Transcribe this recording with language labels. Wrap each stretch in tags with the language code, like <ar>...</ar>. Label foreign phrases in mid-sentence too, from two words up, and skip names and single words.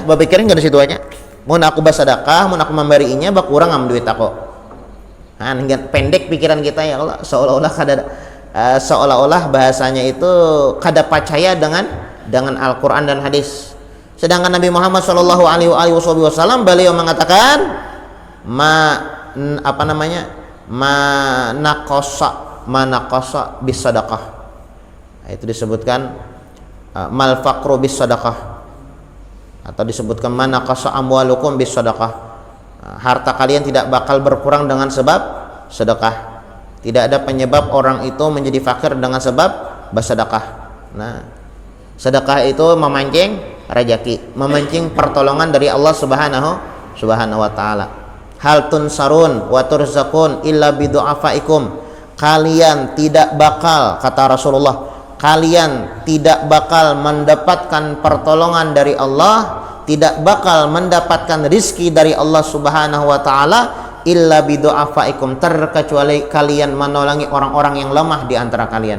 <bjn>Berpikirnya enggak di situ aja. Mun aku bersedekah, mun aku memberinya bak kurang am duit aku.</bjn> <id>Nah, pendek pikiran kita ya, Allah, seolah-olah bahasanya itu kada percaya dengan Al-Qur'an dan hadis. Sedangkan Nabi Muhammad</id> <ar>صلى الله عليه وسلم</ar> <id>beliau mengatakan</id> <ar>ما نقص بالصدقة.</ar> <id>Itu disebutkan</id> <ar>ما الفقر بالصدقة,</ar> <id>atau disebutkan</id> <ar>ما نقص أموالكم بالصدقة.</ar> <id>Harta kalian tidak bakal berkurang dengan sebab sedekah. Tidak ada penyebab orang itu menjadi fakir dengan sebab bersedekah. Nah, sedekah itu memancing rezeki, memancing pertolongan dari Allah</id> <ar>سبحانه وتعالى. هل تنصرون وترزقون إلا بضعفائكم.</ar> <id>Kalian tidak bakal, kata Rasulullah, kalian tidak bakal mendapatkan pertolongan dari Allah, tidak bakal mendapatkan rizki dari Allah</id> <ar>سبحانه وتعالى إلا بضعفائكم,</ar> <id>terkecuali kalian menolongi orang-orang yang lemah di antara kalian.</id>